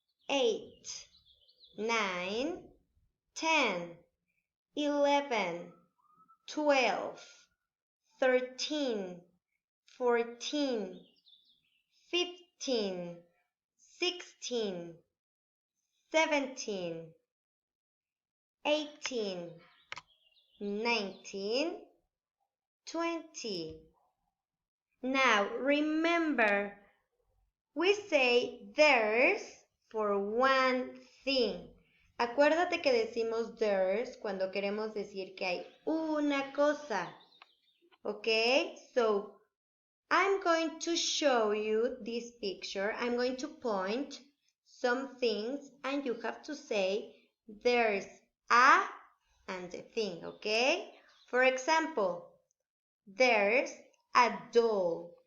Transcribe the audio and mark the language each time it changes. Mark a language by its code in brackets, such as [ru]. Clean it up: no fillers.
[en] 8, 9, 10, 11, 12, 13, 14, 15, 16, 17, 18, 19, 20. Now remember, we say there's for one thing. [es] Acuérdate que decimos there's cuando queremos decir que hay una cosa. [en] Okay, so I'm going to show you this picture. I'm going to point some things and you have to say there's a and the thing, okay? For example, there's a doll.